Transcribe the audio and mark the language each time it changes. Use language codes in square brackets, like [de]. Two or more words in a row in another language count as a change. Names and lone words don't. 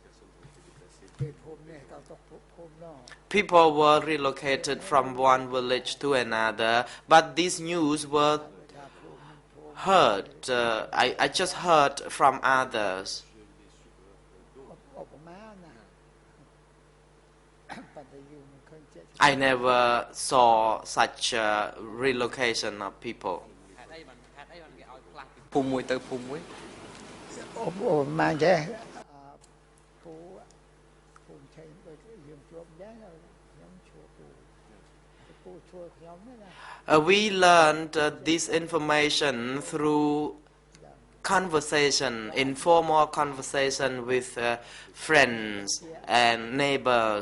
[en] People were relocated from one village to another, but these news were heard. I just heard from others. I never saw such relocation of people. [km] ភូមិមួយទៅភូមិមួយ [en] We learned this information through conversation, informal conversation with friends and neighbors.